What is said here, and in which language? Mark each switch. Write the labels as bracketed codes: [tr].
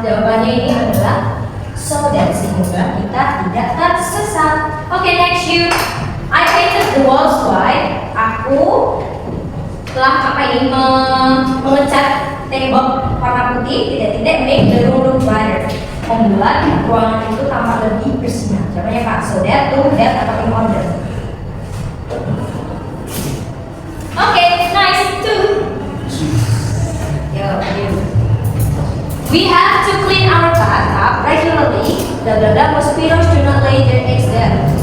[id] Jawabannya ini adalah so that sehingga kita tidak tersesat. [en] Okay, next you. I painted the walls white. [id] Aku telah mengecat tembok warna putih, tidak [en] make the room brighter, [id] membuat ruangan itu tampak lebih bersinar. Jawabannya Pak. [en] So that, to that atau in order. Okay, nice. Two. Yo, you. We have to clean our bathtub regularly. Blah blah blah. Mosquitoes do not lay their eggs there.